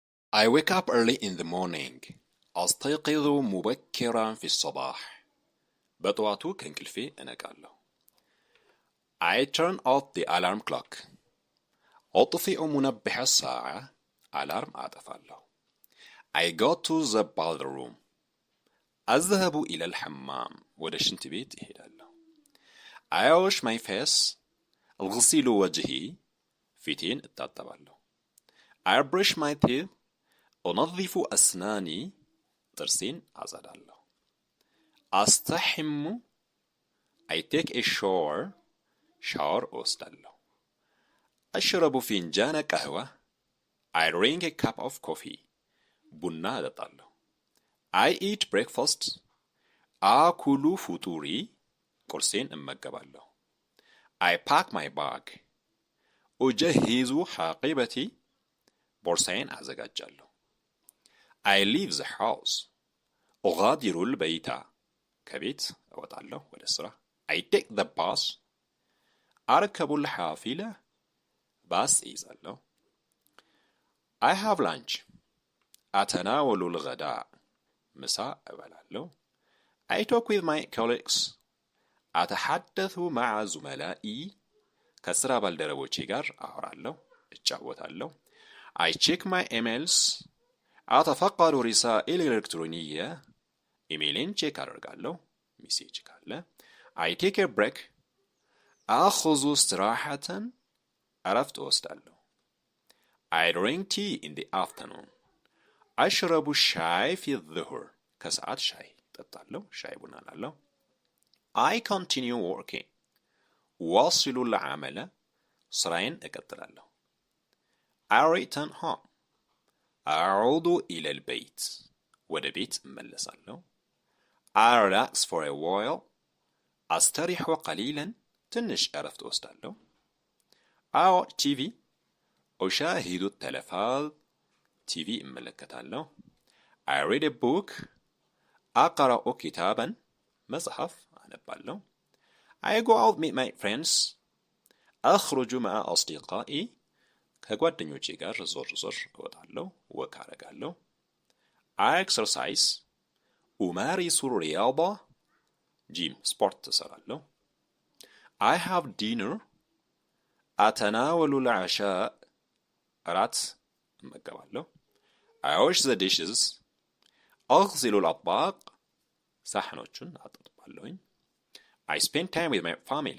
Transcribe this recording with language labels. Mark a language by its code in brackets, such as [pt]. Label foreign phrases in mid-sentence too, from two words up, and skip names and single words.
[en] I wake up early in the morning. [ar] أستيقظ مبكرا في الصباح. [am] በጠዋቱ ከእንቅልፌ እነቃለሁ. [en] I turn off the alarm clock. [ar] أطفئ منبه الساعة. [am] አላርም አጠፋለሁ. [en] I go to the bathroom. [ar] أذهب إلى الحمام. [am] ወደ ሽንት ቤት እሄዳለሁ. [en] I wash my face. [ar] أغسل وجهي. [am] ፊቴን እታጠባለሁ. [en] I brush my teeth. [ar] أنظف أسناني. [am] ጥርሴን አጸዳለሁ. [ar] أستحم. [en] I take a shower. [am] ሻወር እወስዳለሁ. [ar] أشرب فنجان قهوة. [en] I drink a cup of coffee. [am] ቡና እጠጣለሁ. [en] I eat breakfast. [ar] آكل فطوري. [am] ቁርሴን እመገባለሁ. [en] I pack my bag. [ar] أجهز حقيبتي. [am] ቦርሳዬን አዘጋጃለሁ. [en] I leave the house. [ar] أغادر البيت. [am] ከቤት እወጣለሁ ወደ ስራ. [en] I take the bus. [ar] أركب الحافلة. [am] ባስ እይዛለሁ. [en] I have lunch. [ar] أتناول الغداء. [am] ምሳ እበላለሁ. [en] I talk with my colleagues. [ar] أتحدث مع زملائي. [am] ከስራ ባልደረቦቼ ጋር አወራለሁ እጫወታለሁ. [en] I check my emails. [ar] أتفقد رسائل الإلكترونية. [am] ኢሜይሌን ቼክ አደርጋለሁ ሜሴጅ ካለ. [en] I take a break. [ar] أخذ استراحة. [am] እረፍት እወስዳለሁ. [en] I drink tea in the afternoon. [ar] أشرب الشاي في الظهر. [am] ከሰዓት ሻይ እጠጣለሁ ሻይ ቡና እላለሁ. [en] I continue working. [ar] واصل العمل. [am] ስራዬን እቀጥላለሁ. [en] I return home. [ar] أعود إلى البيت. [am] ወደ ቤት እመለሳለሁ. [en] I relax for a while. [ar] أستريح قليلا. [am] ትንሽ እረፍት እወስዳለሁ. [en] I watch TV. [ar] أشاهد التلفاز. [am] ቲቪ እመለከታለሁ. [en] I read a book. [ar] أقرأ كتابا. [am] መጽሐፍ አነባለሁ. [en] I go out meet my friends. [ar] أخرج مع أصدقائي. [am] ከጓደኞቼ ጋር ዞር ዞር እወጣለሁ ወክ አደርጋለሁ. [en] I exercise. [ar] أمارس الرياضة. [am] ጂም ስፖርት እሰራለሁ. [en] I have dinner. [ar] أتناول العشاء. [am] እራት እመገባለሁ. [en] I wash the dishes. [ar] أغسل الأطباق. [am] ሳህኖቹን አጥባለሁኝ. [en] I spend time with my family.